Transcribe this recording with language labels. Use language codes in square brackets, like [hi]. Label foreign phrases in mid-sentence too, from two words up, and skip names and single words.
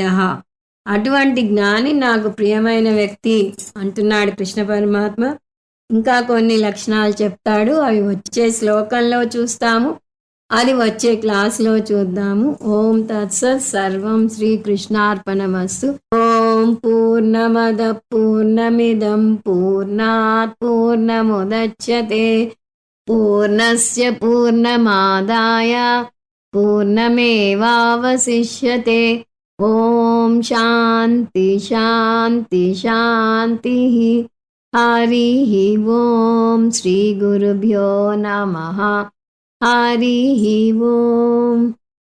[te] అటువంటి జ్ఞాని నాకు ప్రియమైన వ్యక్తి అంటున్నాడు కృష్ణ పరమాత్మ. ఇంకా కొన్ని లక్షణాలు చెప్తాడు. అవి వచ్చే శ్లోకంలో చూస్తాము, అది వచ్చే క్లాస్లో చూద్దాము. [sa] ఓం తత్సత్. సర్వం శ్రీకృష్ణార్పణమస్తు. ఓం పూర్ణమద పూర్ణమిదం పూర్ణాత్ పూర్ణముదచ్యతే పూర్ణస్య పూర్ణమాదాయ పూర్ణమేవావశిష్యతే. ఓం శాంతి శాంతి శాంతి. హరి ఓం. శ్రీ గురుభ్యో నమః. హరి ఓం.